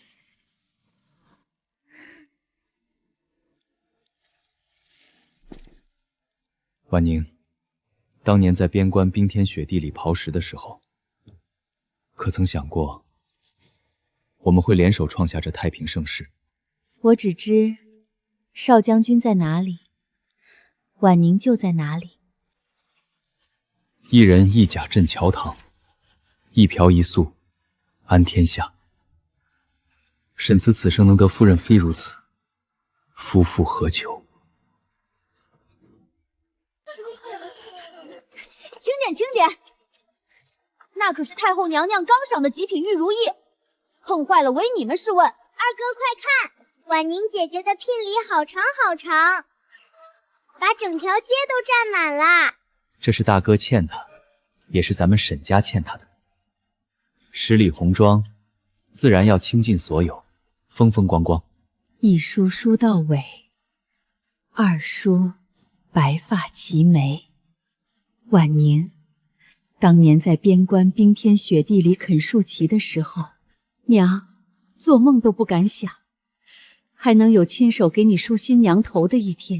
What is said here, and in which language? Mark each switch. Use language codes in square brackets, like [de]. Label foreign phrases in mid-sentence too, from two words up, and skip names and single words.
[zh] 婉寧，當年在邊關冰天雪地裡刨食的時候，可曾想過， 我们會聯手創下這太平盛世。我只知少將軍在哪裡，婉寧就在哪裡。一人一甲鎮橋堂，一瓢一粟安天下。沈慈此生能得夫人非如此，夫復何求？輕點，輕點！那可是太后娘娘剛賞的極品玉如意，碰壞了唯你們是問。二哥快看，婉寧姐姐的聘禮好長好長，把整條街都占滿了。這是大哥欠他，也是咱們沈家欠他的。十里紅妝，自然要傾盡所有，風風光光。一梳梳到尾，二梳白髮齊眉。婉寧，當年在邊關冰天雪地裡啃樹畦的時候，娘做夢都不敢想，還能有親手給你梳新娘頭的一天。